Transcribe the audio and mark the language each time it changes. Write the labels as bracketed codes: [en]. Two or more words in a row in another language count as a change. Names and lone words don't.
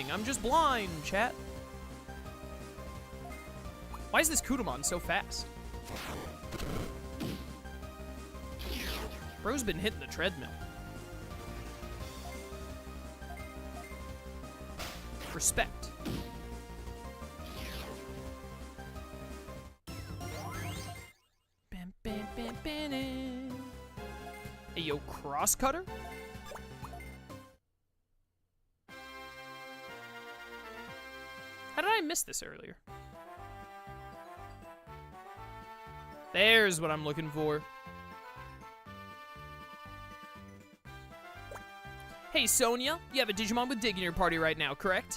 [en] I'm just blind, chat. Why is this Kudamon so fast? Bro's been hitting the treadmill. Respect. Bam, bam, bam, bam, bam. Hey, yo, crosscutter? How did I miss this earlier? There's what I'm looking for. Hey, Sonia, you have a Digimon with Dig in your party right now, correct?